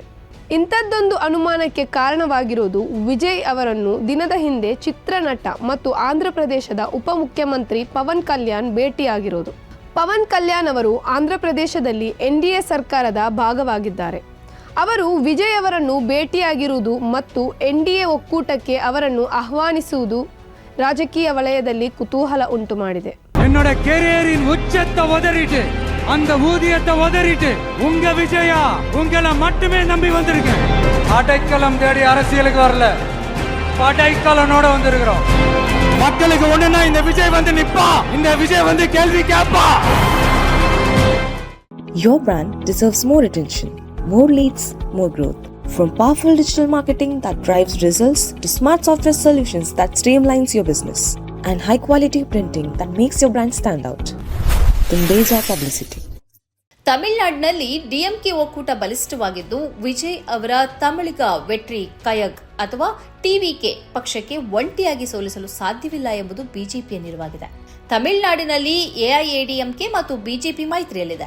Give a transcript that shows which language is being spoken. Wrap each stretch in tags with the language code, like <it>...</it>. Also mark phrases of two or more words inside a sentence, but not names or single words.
<kn>ಇಂಥದ್ದೊಂದು ಅನುಮಾನಕ್ಕೆ ಕಾರಣವಾಗಿರುವುದು ವಿಜಯ್ ಅವರನ್ನು ದಿನದ ಹಿಂದೆ ಚಿತ್ರನಟ ಮತ್ತು ಆಂಧ್ರಪ್ರದೇಶದ ಉಪಮುಖ್ಯಮಂತ್ರಿ ಪವನ್ ಕಲ್ಯಾಣ್ ಭೇಟಿಯಾಗಿರೋದು. ಪವನ್ ಕಲ್ಯಾಣ್ ಅವರು ಆಂಧ್ರಪ್ರದೇಶದಲ್ಲಿ ಎನ್ಡಿಎ ಸರ್ಕಾರದ ಭಾಗವಾಗಿದ್ದಾರೆ. ಅವರು ವಿಜಯ್ ಅವರನ್ನು ಭೇಟಿಯಾಗಿರುವುದು ಮತ್ತು ಎನ್ಡಿಎ ಒಕ್ಕೂಟಕ್ಕೆ ಅವರನ್ನು ಆಹ್ವಾನಿಸುವುದು ರಾಜಕೀಯ ವಲಯದಲ್ಲಿ ಕುತೂಹಲ ಉಂಟು ಮಾಡಿದೆ.</kn> <ta>என்னோட கேரியரின் உச்சத்தை உதறிட்டு அந்த ஊதியத்தை உதறிட்டு உங்க விஜயா உங்களை மட்டுமே நம்பி வந்திருக்கேன். அடைக்கலம் தேடி அரசியலுக்கு வரல, படைக்கலனோட வந்திருக்கிறோம். மக்களுக்கு ஒண்ணுன்னா இந்த விஜய் வந்து நிப்பா, இந்த விஜய் வந்து கேள்வி கேட்பா.</ta> <en>Your brand deserves more attention, more leads, more growth. From powerful digital marketing that drives results to smart software solutions that streamlines your business and high quality printing that makes your brand stand out. Tundeja Publicity.</en> <kn>ತಮಿಳುನಾಡಿನಲ್ಲಿ ಡಿಎಂಕೆ ಒಕ್ಕೂಟ ಬಲಿಷ್ಠವಾಗಿದ್ದು ವಿಜಯ್ ಅವರ ತಮಿಳಿಗ ವೆಟ್ರಿ ಕಯಗ್ ಅಥವಾ ಟಿವಿಕೆ ಪಕ್ಷಕ್ಕೆ ಒಂಟಿಯಾಗಿ ಸೋಲಿಸಲು ಸಾಧ್ಯವಿಲ್ಲ ಎಂಬುದು ಬಿಜೆಪಿಯ ನಿಲುವಾಗಿದೆ. ತಮಿಳುನಾಡಿನಲ್ಲಿ ಎಐಎಡಿಎಂಕೆ ಮತ್ತು ಬಿಜೆಪಿ ಮೈತ್ರಿಯಲ್ಲಿದೆ.</kn>